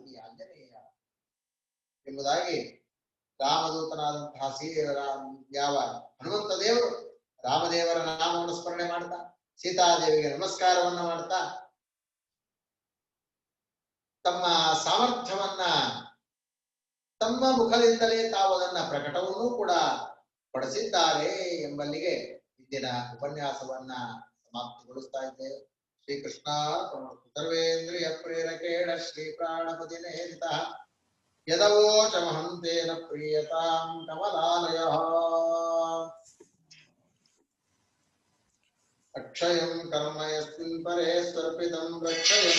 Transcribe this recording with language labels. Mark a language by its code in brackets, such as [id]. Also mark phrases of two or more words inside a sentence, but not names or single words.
[kn] ಈ ಆಂಜನೇಯ ಎಂಬುದಾಗಿ ರಾಮದೂತನಾದಂತಹ ಯಾವ ಹನುಮಂತ ದೇವರು ರಾಮದೇವರ ನಾಮವನ್ನು ಸ್ಮರಣೆ ಮಾಡ್ತಾ ಸೀತಾದೇವಿಗೆ ನಮಸ್ಕಾರವನ್ನ ಮಾಡ್ತಾ ತಮ್ಮ ಸಾಮರ್ಥ್ಯವನ್ನ ತಮ್ಮ ಮುಖದಿಂದಲೇ ತಾವು ಅದನ್ನ ಪ್ರಕಟವನ್ನೂ ಕೂಡ ಪಡಿಸಿದ್ದಾರೆ ಎಂಬಲ್ಲಿಗೆ ಇಂದಿನ ಉಪನ್ಯಾಸವನ್ನ ಸಮಾಪ್ತಿಗೊಳಿಸ್ತಾ ಇದ್ದೇವೆ. [sa] ಶ್ರೀಕೃಷ್ಣ ಸರ್ವೇಂದ್ರಿಯ ಪ್ರೇರಕೇಣ ಶ್ರೀ ಪ್ರಾಣಪತಿ ನೇರಿತ ಯದವೋಚಮಹಂತೇನ ಪ್ರೀಯತಾಂ ಕಮಲಾಲಯ ಅಕ್ಷಯಂ ಕರ್ಮ ಯಸ್ಮಿನ್ ಪರೇ ಸ್ವರ್ಪಿತಂ ರಕ್ಷಯಂ